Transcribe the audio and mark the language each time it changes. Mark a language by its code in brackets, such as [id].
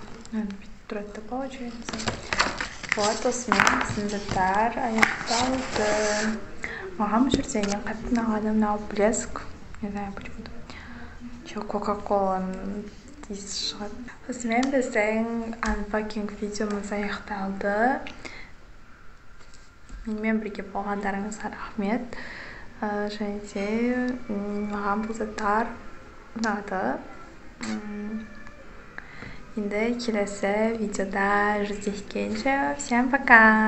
[kk] Бүйтіп тұрады [ru] получается. [kk] Вот, осымен сындықтар аяқталды. Маған бұл жерде ең қатты ұнағаны мынау блеск. [ru] Не знаю почему-то. [kk] Кока-коланың иісі шығады. Осымен біздің анпакинг видеомыз аяқталды. Менімен бірге болғандарыңызға рахмет. Және де маған бұл заттар ұнады. Енді келесі видеода жүздескенше [ru] всем пока.